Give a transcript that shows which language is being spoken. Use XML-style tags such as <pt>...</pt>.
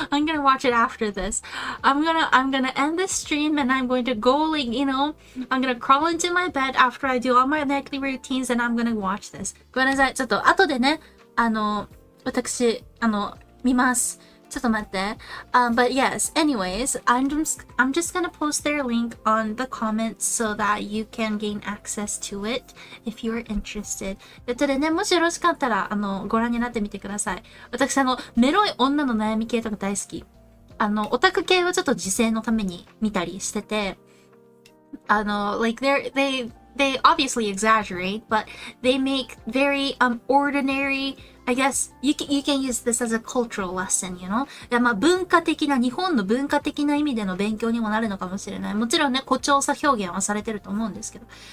<en>I'm gonna watch it after this. I'm gonna end this stream and I'm going to go like, you know, I'm gonna crawl into my bed after I do all my nightly routines and I'm gonna watch this.</en> <ja>ごめんなさい。ちょっと後でね、私、見ます。ちょっと待って。</ja> <en>But yes, anyways, I'm just gonna post their link on the comments so that you can gain access to it if you're interested.</en> <ja>ということでね、もしよろしかったら、ご覧になってみてください。私、メロい女の悩み系とか大好き。オタク系はちょっと自制のために見たりしてて、</ja> <en>like they obviously exaggerate, but they make very ordinary, I guess you can use this as a cultural lesson, you know?</en> <ja>いや、まあ文化的な、日本の文化的な意味での勉強にもなるのかもしれない。もちろんね、誇張さ表現はされてると思うんですけど。</ja>